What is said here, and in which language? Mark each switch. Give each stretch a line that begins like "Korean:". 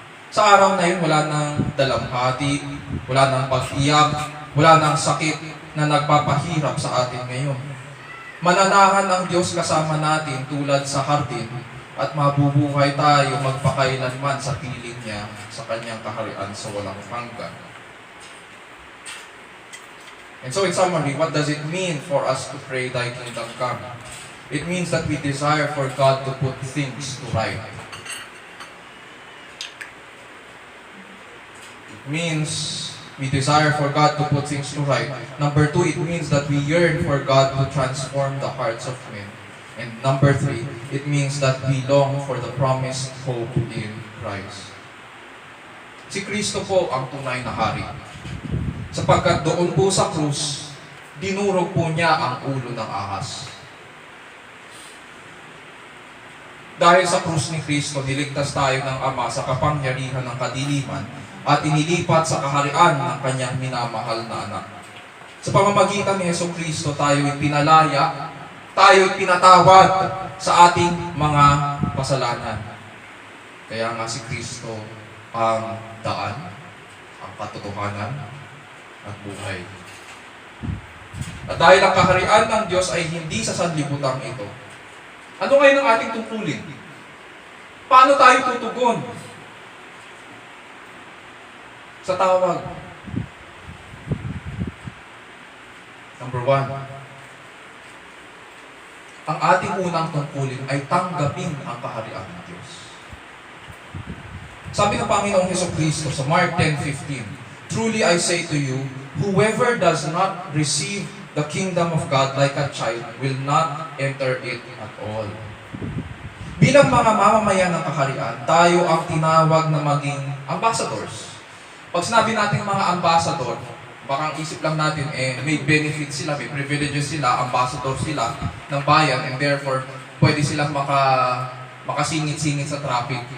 Filipino: Sa araw na yun, wala nang dalamhati, wala nang pag-iyak, wala nang sakit na nagpapahirap sa atin ngayon. Mananahan ang Diyos kasama natin tulad sa hardin at mabubuhay tayo magpakailanman sa piling niya sa kanyang kaharian sa walang hanggan.
English: And so in summary, what does it mean for us to pray, Thy kingdom come? It means that we desire for God to put things to right. It means we desire for God to put things to right. Number 2, it means that we yearn for God to transform the hearts of men. And number 3, it means that we long for the promised hope in Christ.
Filipino: Si Kristo po ang tunay na hari. Sapagkat doon po sa krus, dinurog po niya ang ulo ng ahas. Dahil sa krus ni Kristo, niligtas tayo ng Ama sa kapangyarihan ng kadiliman at inilipat sa kaharian ng kanyang minamahal na anak. Sa pamamagitan ni Hesus Kristo, tayo'y pinalaya, tayo'y pinatawad sa ating mga kasalanan. Kaya nga si Kristo ang daan, ang katotohanan, at buhay. At dahil ang kaharian ng Diyos ay hindi sa sanlibutan ito, ano ngayon ang ating tungkulin? Paano tayo tutugon sa tawag? Number 1, ang ating unang tungkulin ay tanggapin ang kaharian ng Diyos. Sabi ng Panginoong Jesucristo sa Mark 10:15,
English: "Truly I say to you, whoever does not receive the kingdom of God like a child will not enter it at all."
Filipino: Bilang mga mamamayan ng kaharian, tayo ang tinawag na maging ambassadors. Pag sinabi natin mga ambassador, baka ang isip lang natin, may benefits sila, may privileges sila, ambassador sila ng bayan,
English: and therefore,
Filipino: pwede silang makasingit-singit sa traffic.